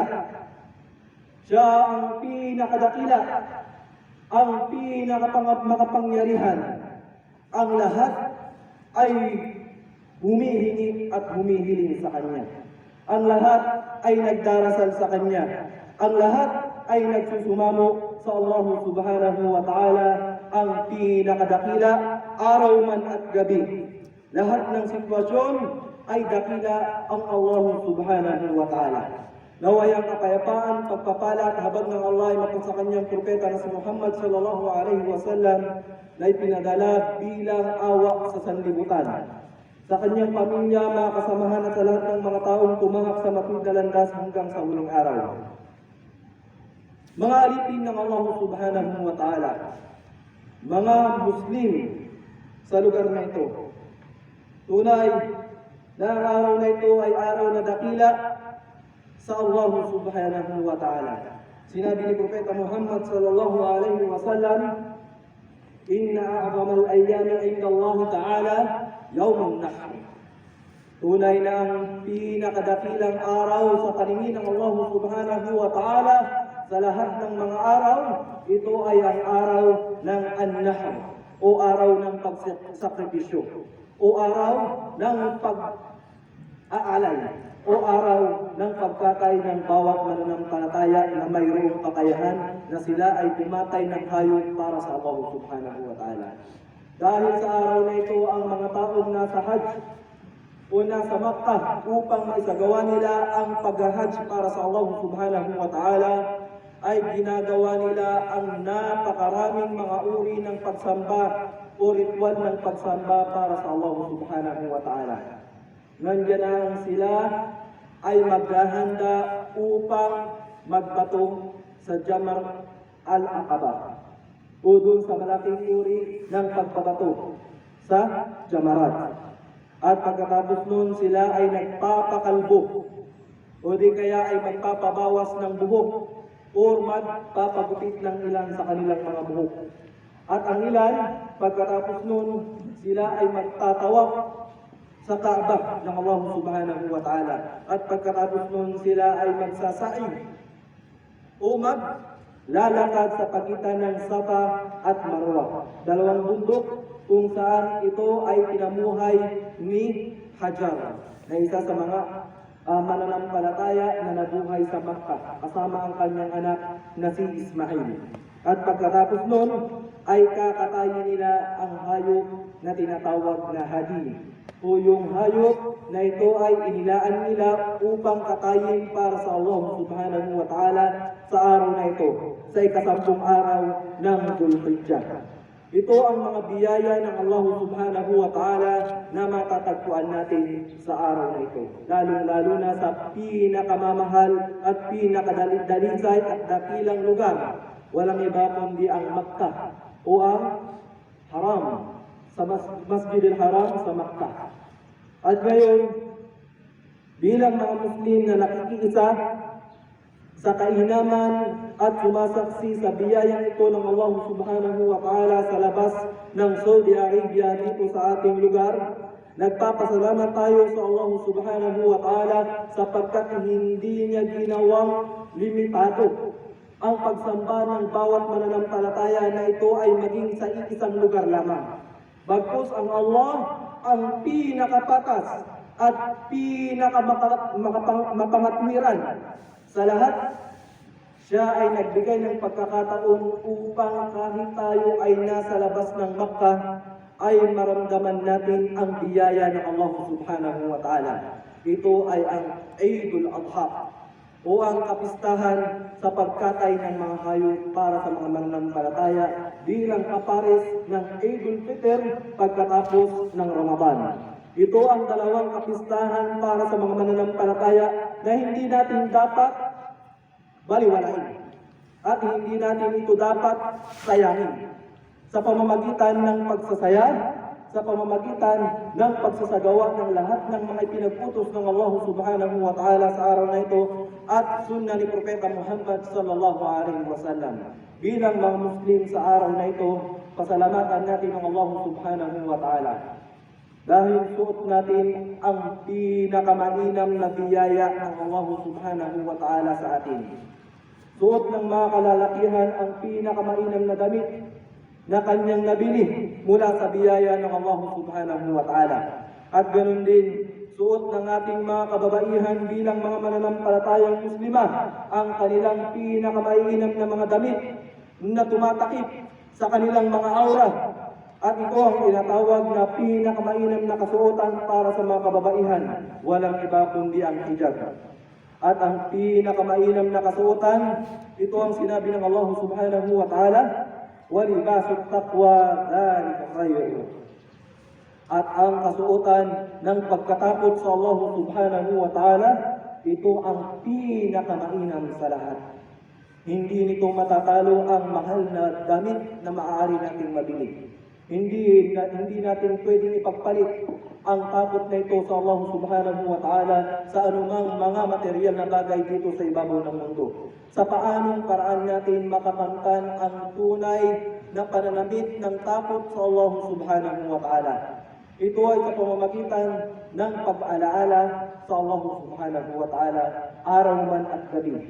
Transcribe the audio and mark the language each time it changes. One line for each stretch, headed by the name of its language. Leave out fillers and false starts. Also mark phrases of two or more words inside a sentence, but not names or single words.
Filipino: Siya ang pinakadakila, ang pinakamakapangyarihan. Ang lahat ay humihingi at humihiling sa Kanya. Ang lahat ay nagdarasal sa Kanya. Ang lahat ay nagsusumamo sa Allah
Arabic: سبحانه وتعالى,
Filipino: ang pinakadakila, araw man at gabi. Lahat ng sitwasyon ay dakila ang Allah
Arabic: سبحانه وتعالى.
Filipino: Naway ang kapayapaan, pagpapala at habag ng Allah ay mapag sa kanyang propeta na si Muhammad
Arabic: صلى الله عليه وسلم
Filipino: na ipinadala bilang awa sa sanlibutan. Sa kanyang pamilya, mga kasamahan at sa lahat ng mga taong tumahak sa matuwid na landas hanggang sa huling araw. Mga alipin ng Allah
Arabic: سبحانه وتعالى,
Filipino: mga Muslim sa lugar na ito, tunay na ang araw na ito ay araw na dakila sa Allah
Arabic: سبحانه وتعالى.
Filipino: Sinabi ni Propeta
Arabic: Muhammad صلى الله عليه وسلم, "إن أعظم الأيام عند الله تعالى يوم النحر."
Filipino: Tunay na ang pinakadakilang araw sa paningin ng Allah
Arabic: سبحانه وتعالى
Filipino: sa lahat ng mga araw, ito ay ang araw ng an-nahr o araw ng pagsakripisyo o araw ng pag-aalay o araw ng pagkatay ng bawat mananampalataya na mayroong kakayahan na sila ay pumatay ng hayop para sa Allah subhanahu wa ta'ala. Dahil sa araw na ito, ang mga taong nasa Hajj o nasa Makkah upang maisagawa nila ang pag-hajj para sa Allah
Arabic: سبحانه وتعالى,
Filipino: ay ginagawa nila ang napakaraming mga uri ng pagsamba o ritual ng pagsamba para sa Allah
Arabic: سبحانه وتعالى.
Filipino: Nandiyan sila ay maghahanda upang magbato sa Jamar al-Aqaba o doon sa malaking uri ng pagbabato sa Jamarat. At pagkatapos nun sila ay nagpapakalbo o di kaya ay magpapabawas ng buhok o magpapagupit ng ilan sa kanilang mga buhok. At ang ilan, pagkatapos nun, sila ay magtatawag sa Kaaba ng Allah
Arabic: سبحانه وتعالى.
Filipino: At pagkatapos nun, sila ay magsasaing o maglalakad sa pagitan ng Safa at Marwa, dalawang bundok kung saan ito ay pinamuhay ni Hajar, na isa sa mga mananampalataya na nabuhay sa Makkah kasama ang kanyang anak na si Ismail. At pagkatapos nun ay kakatayin nila ang hayop na tinatawag na hadi o yung hayop na ito ay inilaan nila upang katayin para sa Allah
Arabic: سبحانه وتعالى
Filipino: sa araw na ito, sa ika-10 araw ng Dhul-Hijjah. Ito ang mga biyaya ng Allah
Arabic: سبحانه وتعالى
Filipino: na matatagpuan natin sa araw na ito. Lalo-lalo na sa pinakamamahal at pinakadalisay at dakilang lugar. Walang iba kundi ang Makkah o ang Haram, sa Masjid al-Haram sa Makkah. At ngayon, bilang mga Muslim na nakikiisa sa kainaman at sumasaksi sa biyayang ito ng Allah
Arabic: سبحانه وتعالى
Filipino: sa labas ng Saudi Arabia dito sa ating lugar, nagpapasalamat tayo sa Allah
Arabic: سبحانه وتعالى
Filipino: sapagkat hindi niya ginawang limitado ang pagsamba ng bawat mananampalataya na ito ay maging sa isang lugar lamang. Bagkus ang Allah ang pinakapatas at pinakamapangatwiran sa lahat. Siya ay nagbigay ng pagkakataon upang kahit tayo ay nasa labas ng Makkah ay maramdaman natin ang biyaya ng Allah
Arabic: سبحانه وتعالى.
Filipino: Ito ay ang Eidul Adha o ang kapistahan sa pagkatay ng mga hayop para sa mga mananampalataya bilang kapares ng Eidul Fitr pagkatapos ng Ramadan. Ito ang dalawang kapistahan para sa mga mananampalataya na hindi natin dapat baliwalain at hindi natin ito dapat sayangin sa pamamagitan ng pagsasaya, sa pamamagitan ng pagsasagawa ng lahat ng mga ipinag-utos ng Allah
Arabic: سبحانه وتعالى
Filipino: sa araw na ito at sunna ni Propeta Muhammad
Arabic: صلى الله عليه وسلم.
Filipino: Bilang mga Muslim sa araw na ito, pasalamatan natin ang Allah
Arabic: سبحانه وتعالى.
Filipino: Dahil suot natin ang pinakamainam na biyaya ng Allah
Arabic: سبحانه وتعالى
Filipino: sa atin. Suot ng mga kalalakihan ang pinakamainam na damit na kanyang nabili mula sa biyaya ng Allah
Arabic: سبحانه وتعالى.
Filipino: At ganoon din, suot ng ating mga kababaihan bilang mga mananampalatayang Muslimah ang kanilang pinakamainam na mga damit na tumatakip sa kanilang mga aura. At ito ang tinatawag na pinakamainam na kasuotan para sa mga kababaihan. Walang iba kundi ang hijab. At ang pinakamainam na kasuotan, ito ang sinabi ng Allah
Arabic: سبحانه وتعالى, وَلِبَاسُ التَّقْوَى ذَلِكَ خَيْرٌ.
Filipino: At ang kasuotan ng pagkatakot sa Allah
Arabic: سبحانه وتعالى,
Filipino: ito ang pinakamainam sa lahat. Hindi nito matatalo ang mahal na damit na maaari nating mabili. Hindi natin pwedeng ipagpalit ang takot na ito sa Allah
Arabic: سبحانه وتعالى
Filipino: sa anumang mga material na bagay dito sa ibabaw ng mundo. Sa paanong paraan natin makakamtan ang tunay na pananamit ng takot sa Allah
Arabic: سبحانه وتعالى.
Filipino: Ito ay sa pamamagitan ng pag-alaala sa Allah
Arabic: سبحانه وتعالى
Filipino: araw man at gabi.